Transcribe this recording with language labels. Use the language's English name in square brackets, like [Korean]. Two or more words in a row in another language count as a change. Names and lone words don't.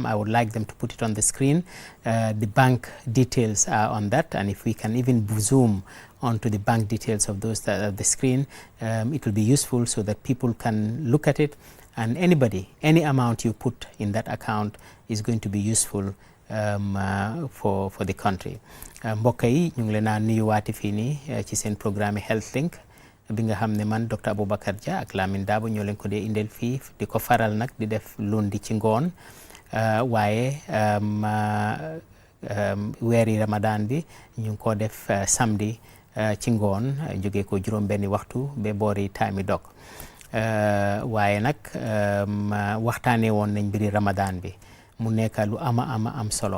[English] I would like them to put it on the screen. The bank details are on that, and if we can even zoom onto the bank details of those that are the screen, it will be useful so that people can look at it, and anybody, any amount you put in that account is going to be useful for the country. [Wolof] Mbokk yi ñu ngi leen a nuyuwaati fii nii ci seen programme Healthlink bi nga xam ne man Dr. Abubakar Jah ak Lamin Dabo ñoo leen ko dee indil fii di ko faral nag di def lundi ci ngoon, waaye weeri Ramadan bi ñu ngi ko def samedi ci ngoon jóge ko juróom benni waxtu ba boori time dog, waaye nag waxtaanee woon nañ mbiri Ramadan bi mu nekk lu ama am solo.